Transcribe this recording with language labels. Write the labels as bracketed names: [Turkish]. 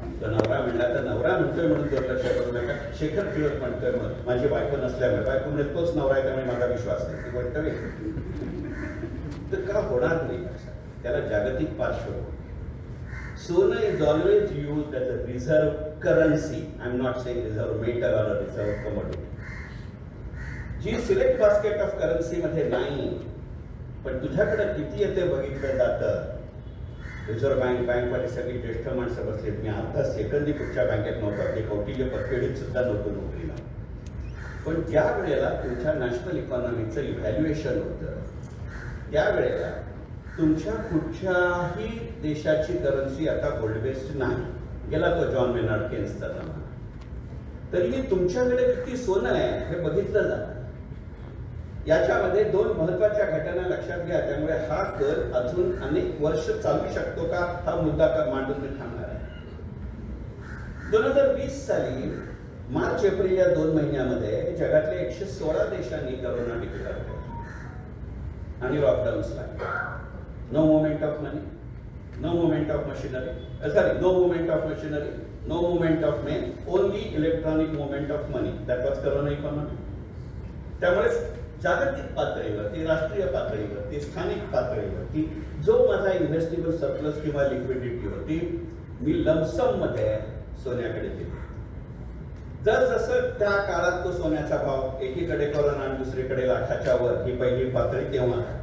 [Marathi] तर नवरा म्हणला तर नवरा म्हणतोय म्हणून दुर्लक्ष करू नका. शेखर टिळक म्हणतोय म्हणून माझी बायको नसल्यामुळे, बायको म्हणजे तोच नवरा आहे त्यामुळे माझा विश्वास नाही, ती गोष्ट वेगळी. तर का होणार नाही लक्षात, त्याला जागतिक पार्श्वभूमी. सोनं [English] Is always used as a reserve currency. I'm not saying reserve metal or a reserve commodity. [Marathi] G select basket of currency मध्ये नाही, पण तुझ्याकडे किती येते बघितलं जातं. रिझर्व्ह बँकवाली सगळी ज्येष्ठ माणसं बसलीत. मी आता सेकंदी कुठच्या बँकेत नव्हतो, ते कौटिल्य पतपेढीत सुद्धा नव्हतो नोकरीला. पण ज्या वेळेला तुमच्या नॅशनल इकॉनॉमीचं इव्हॅल्युएशन होतं त्यावेळेला तुमच्या कुठच्याही देशाची करन्सी आता गोल्ड बेस्ड नाही. गेला तो जॉन मेनार्ड केन्सचा जमाना. तरीही तुमच्याकडे किती सोनं आहे हे बघितलं जातं. याच्यामध्ये 2 महत्वाच्या घटना लक्षात घ्या. त्यामुळे हा कर अजून अनेक वर्ष चालू शकतो का हा मुद्दा मांडून मी थांबणार आहे. 2020 साली मार्च एप्रिल या 2 महिन्यामध्ये जगातल्या 116 देशांनी करोना डिक्लेअर केला आणि लॉकडाऊन्स लागले. [English] No movement of money, no movement of machinery, sorry, no movement of machinery, no movement of men, only electronic movement of money. That was corona economy. [Marathi] त्यामुळे जागतिक पातळीवरती, राष्ट्रीय पातळीवरती, स्थानिक पातळीवरती जो माझा इन्व्हेस्टेबल सरप्लस किंवा लिक्विडिटी होती, मी लमसम मध्ये सोन्याकडे दिली. जसं त्या काळात तो सोन्याचा भाव एकीकडे करोना आणि दुसरीकडे लाखाच्या वर, ही पहिली पातळी तेव्हा.